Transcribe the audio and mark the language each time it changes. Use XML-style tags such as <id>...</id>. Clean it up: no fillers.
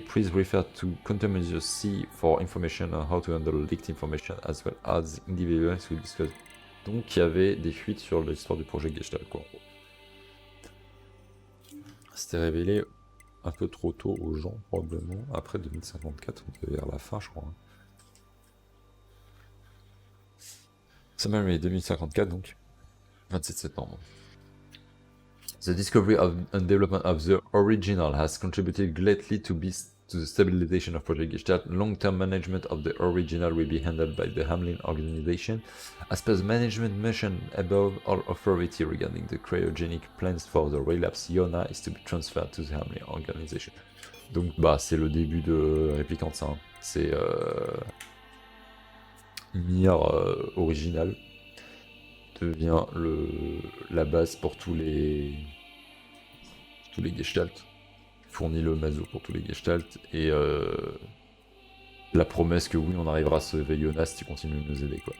<en>Please refer to Countermeasure C for information on how to handle leaked information as well as individuals who discuss.</en> <fr>Donc il y avait des fuites sur l'histoire du projet Gestalt, quoi. C'était révélé un peu trop tôt aux gens, probablement. Après 2054, on était vers la fin, je crois. Ça m'a mis 2054, donc 27 septembre.</fr> <en>The discovery and development of the original has contributed greatly to the stabilization of Project Gestalt. Long-term management of the original will be handled by the Hamlin organization. As per the management mentioned above, all authority regarding the cryogenic plans for the relapse Iona is to be transferred to the Hamlin organization.</en> <fr>Donc bah c'est le début de Réplicante, ça. Hein. C'est NieR original devient la base pour tous les Gestalt. Fournit le mazo pour tous les Gestalt et la promesse que oui on arrivera à sauver Iona si tu continues de nous aider, quoi.</fr>